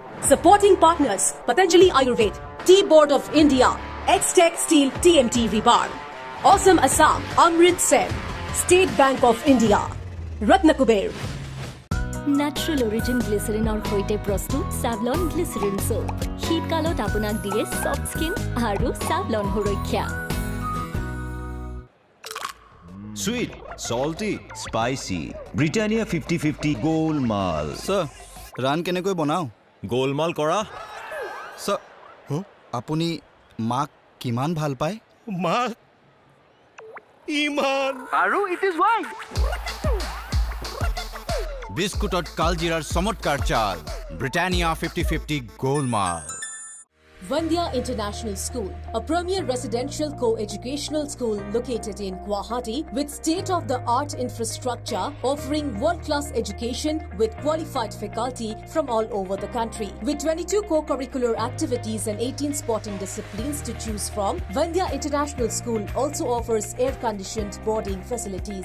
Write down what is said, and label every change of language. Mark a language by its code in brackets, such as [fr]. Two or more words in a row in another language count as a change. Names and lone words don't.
[en] Supporting partners Patanjali Ayurved, Tea Board of India, X-Tech Steel TMT Rebar, Awesome Assam, Amrit Sen, State Bank of India, Ratnakuber. Natural origin glycerin [as] আৰু হৈতে প্ৰস্তুত [en] Savlon glycerin soap. [as] শীতকালত আপোনাক দিয়ে [en] soft skin [as] আৰু Savlon সুৰক্ষা। [en] Sweet, salty, spicy. Britannia 50-50 গোলমাল। [as] Sir, ৰান কেনেকৈ বনাও? গোলমাল কৰা। Sir, আপুনি মাক কিমান ভাল পায়? মাক ইমান। [en] আৰু it is wine. [as] বিস্কুটত কালজিৰাৰ চমৎকাৰ চাল। Britannia 50-50 গোলমাল। [en] Vandya International School, a premier residential co-educational school located in Guwahati with state-of-the-art infrastructure offering world-class education with qualified faculty from all over the country. With 22 co-curricular activities and 18 sporting disciplines to choose from, Vandya International School also offers air-conditioned boarding facilities.